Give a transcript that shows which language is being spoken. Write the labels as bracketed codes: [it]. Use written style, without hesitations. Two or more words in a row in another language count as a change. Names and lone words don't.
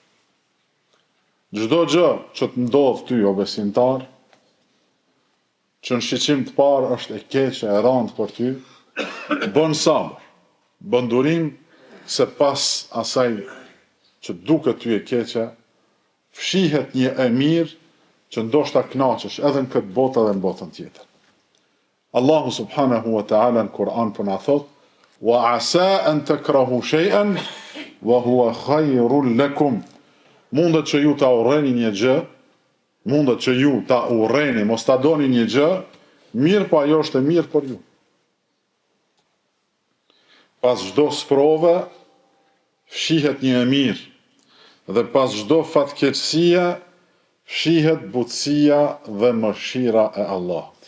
[sq] Çdo gjë që të ndodh ty o besimtar, që në shiqim të parë është e keqe, e rëndë për ty, bën sabër, bën durim se pas asaj që duket ty e keqe, fshihet një e mirë që ndoshta kënaqesh edhe në këtë botë edhe në botën tjetër. Allahu [ar] سبحانه وتعالى [sq] në Kur'an po na thot: [ar] "وعسى أن تكرهوا شيئا وهو خير لكم." [sq] Mundet që ju ta urreni një gjë, mundet që ju ta urreni, mos ta doni një gjë, mirë po ajo është e mirë për ju. Pas çdo sprove fshihet një e mirë, dhe pas çdo fatkeqësie fshihet butësia dhe mëshira e Allahut.